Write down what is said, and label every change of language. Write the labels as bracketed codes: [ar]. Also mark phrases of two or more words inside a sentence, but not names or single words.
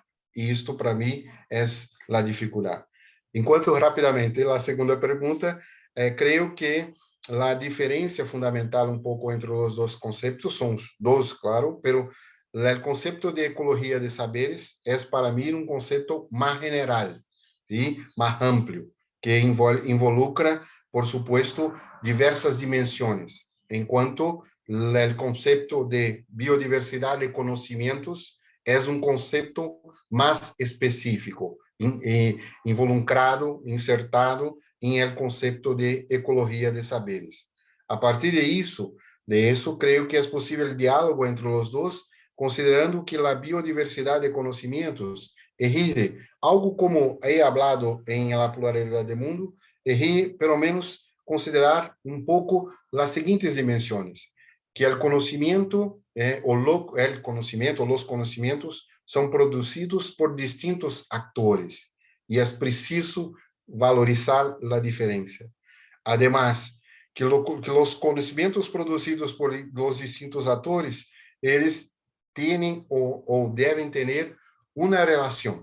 [pt] E isto, para mim, é a dificuldade. Enquanto, rapidamente, a segunda pergunta, creio que a diferença fundamental um pouco entre os dois conceitos, são dois, claro, pero o conceito de ecologia de saberes é, para mim, um conceito mais general e mais amplo, [es] que involucra, por supuesto, [pt] diversas dimensões, enquanto o conceito de biodiversidade e conhecimentos é um conceito mais específico, [es] involucrado, insertado [pt] em el conceito de ecologia de saberes. A partir de isso, creio que é possível o diálogo entre os dois, considerando que a biodiversidade de conhecimentos exige algo como [es] he hablado [pt] em la pluralidade do mundo, exige, pelo menos, considerar um pouco as seguintes dimensões, que o conhecimento [es] el conocimiento, los conocimientos son producidos por distintos actores y es preciso valorizar la diferencia. Además, que los conocimientos producidos por los distintos actores, eles tienen o deben tener una relación.